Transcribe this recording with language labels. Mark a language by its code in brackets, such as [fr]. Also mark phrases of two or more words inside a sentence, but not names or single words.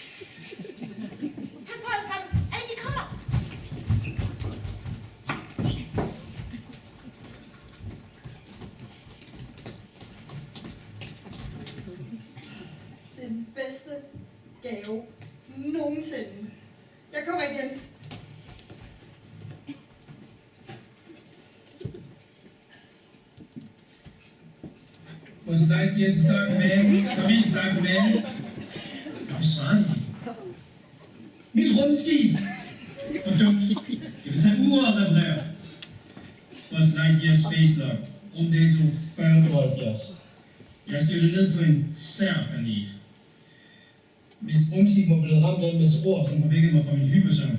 [da] Pas på alle sammen. Andy kommer. Den bedste gave nogensinde. Jeg kommer igen. [de] Was seid ihr jetzt da gewesen? [da] Kom ind, snak med. Hvad svarer Mit rumskib! Hvor dumt. Det vil tage uger at reparere. Buzz Lightyear Space Log. Rumdato 4072. Jeg er styrtet ned på en sær planet. Mit rumskib må blive ramt af et meteor, som har vækket mig fra min hypersøvn.